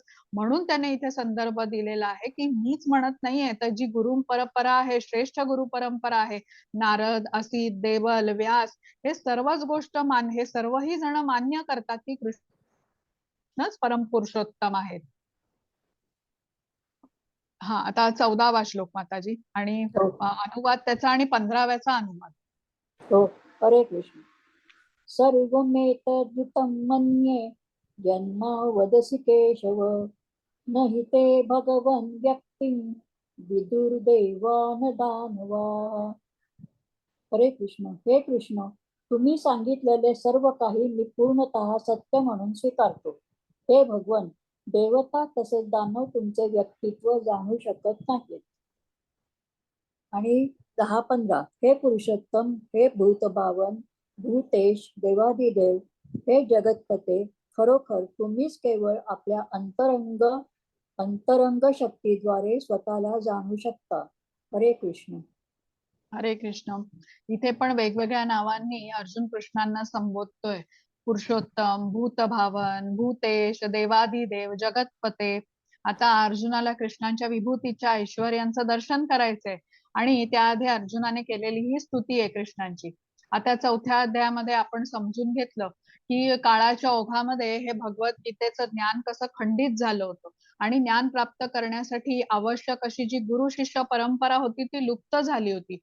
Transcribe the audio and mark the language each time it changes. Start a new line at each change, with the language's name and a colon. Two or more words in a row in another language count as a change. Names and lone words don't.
Marathi: म्हणून त्याने इथे संदर्भ दिलेला आहे की मीच म्हणत नाहीये, तर जी गुरु परंपरा आहे, श्रेष्ठ गुरु परंपरा आहे, नारद, असित, देवल, व्यास, हे सर्वच गोष्ट हे सर्वही जण मान्य करतात की कृष्णच परम पुरुषोत्तम आहेत. हा, आता 14वा श्लोक माताजी आणि हो. अनुवाद त्याचा आणि 15व्याचा अनुवाद. हो. हरे कृष्ण.
Sanskrit: सर्वमेतद्युतं मन्ये जन्मा वदसि केशव न हि ते भगवन् व्यक्तिं विदुर्देवान दानवाः.
Marathi: हरे कृष्ण. हे कृष्ण, तुम्ही सांगितलेले सर्व काही मी पूर्णतः सत्य म्हणून स्वीकारतो. हे भगवन, देवता तसेच दानव तुमचे व्यक्तित्व जाणू शकत नाहीत. आणि 10-15, हे पुरुषोत्तम, हे भूतभावन, भूतेश, देवादिदेव, हे जगतपते, खरोखर तुम्हीच केवळ आपल्या अंतरंग शक्तीद्वारे स्वतःला जाणू शकता. हरे कृष्ण. हरे कृष्ण. इथे पण वेगवेगळ्या नावांनी अर्जुन कृष्णांना संबोधतोय. पुरुषोत्तम, भूतभावन, भूतेश, देवादिदेव, जगतपते. आता अर्जुनाला कृष्णांच्या विभूतीच्या ऐश्वर्यांचं दर्शन करायचंय आणि त्याआधी अर्जुनाने केलेली ही स्तुती आहे कृष्णांची. आता 4थ्या अध्यायामध्ये आपण समजून घेतलं की काळाच्या ओघामध्ये हे भगवद्गीतेचं ज्ञान कसं खंडित झालं होतं आणि ज्ञान प्राप्त करण्यासाठी आवश्यक अशी जी गुरु शिष्य परंपरा होती ती लुप्त झाली होती.